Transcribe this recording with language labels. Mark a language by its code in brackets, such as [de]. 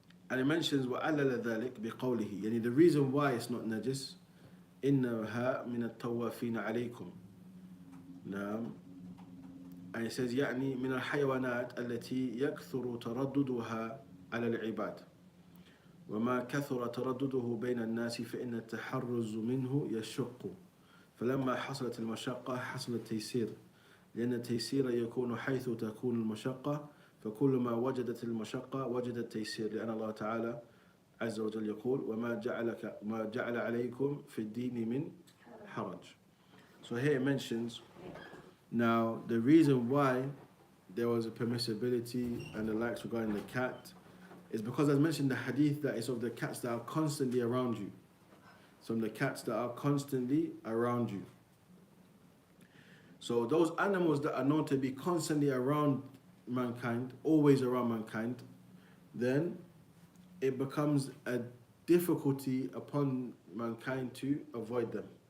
[en] And it mentions [ar] وَعَلَّلَ ذَلِكَ بِقَوْلِهِ, يعني [en] the reason why it's not najis, [ar] إِنَّهَا مِنَ التَّوَّافِينَ عَلَيْكُمْ. نعم. [en] And it says [ar] يعني من الحيوانات التي يكثر ترددها على العباد وما كثر تردده بين الناس فإن التحرز منه يشق فلما حصلت المشقة حصل التيسير لأن التيسير يكون حيث تكون المشقة فكل ما وجدت المشقة وجد التيسير لأن الله تعالى عز وجل يقول ما جعل عليكم في الدين من حرج. [en] So here it mentions now the reason why there was a permissibility and the likes regarding the cat is because as mentioned in the hadith that is of the cats that are constantly around you. Some of the cats that are constantly around you. So those animals that are known to be constantly around mankind, always around mankind, then it becomes a difficulty upon mankind to avoid them.